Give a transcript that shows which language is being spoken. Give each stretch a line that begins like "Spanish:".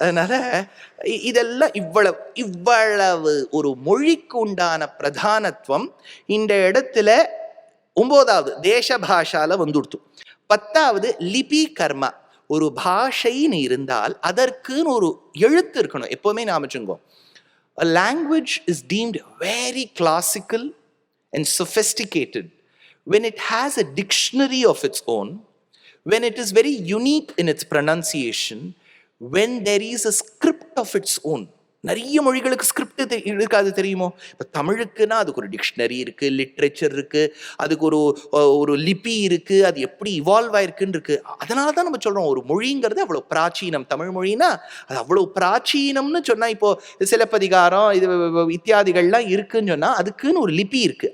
Tamil: அதனால இதெல்லாம் இவ்வளவு ஒரு மொழிக்கு உண்டான பிரதானத்துவம் இந்த இடத்துல 9வது தேச பாஷால வந்துடுத்து. 10வது லிபி கர்மா. ஒரு பாஷைன்னு இருந்தால் அதற்குன்னு ஒரு எழுத்து இருக்கணும். எப்பவுமே நாமச்சுங்கோ,
English: a language is deemed very classical and sophisticated when it has a dictionary of its own, when it is very unique in its pronunciation, when there is a script of its own.
Tamil: நிறைய மொழிகளுக்கு script இருக்காது தெரியுமோ. இப்போ தமிழுக்குன்னா அதுக்கு ஒரு dictionary இருக்கு, literature இருக்கு, அதுக்கு ஒரு ஒரு லிபி இருக்கு, அது எப்படி இவால்வ் ஆயிருக்குன்னு இருக்கு. அதனால தான் நம்ம சொல்றோம் ஒரு மொழிங்கிறது அவ்வளோ பிராச்சீனம். தமிழ் மொழினா அது அவ்வளோ பிராச்சீனம்னு சொன்னா, இப்போ சிலப்பதிகாரம் இது இத்தியாதிகள்லாம் இருக்குன்னு சொன்னா அதுக்குன்னு ஒரு லிபி இருக்கு.